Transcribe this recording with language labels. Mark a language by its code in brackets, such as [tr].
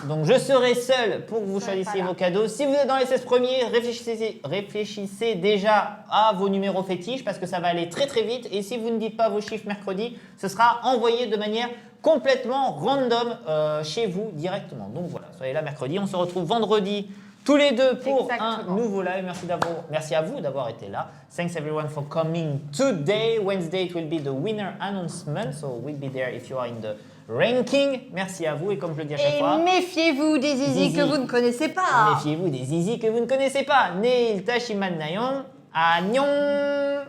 [fr] Donc, je serai seul pour que vous choisissiez vos cadeaux. Si vous êtes dans les 16 premiers, réfléchissez déjà à vos numéros fétiches parce que ça va aller très très vite. Et si vous ne dites pas vos chiffres mercredi, ce sera envoyé de manière complètement random chez vous directement. Donc voilà, soyez là mercredi. On se retrouve vendredi tous les deux pour un nouveau live. Merci à vous d'avoir été là. [en] Thanks everyone for coming today. Wednesday it will be the winner announcement. So we'll be there if you are in the ranking. [fr] Merci à vous et comme je le dis à chaque fois. Et méfiez-vous des zizi que vous ne connaissez pas. Méfiez-vous des zizi que vous ne connaissez pas. Neil Tashiman Nayon. Annyeong.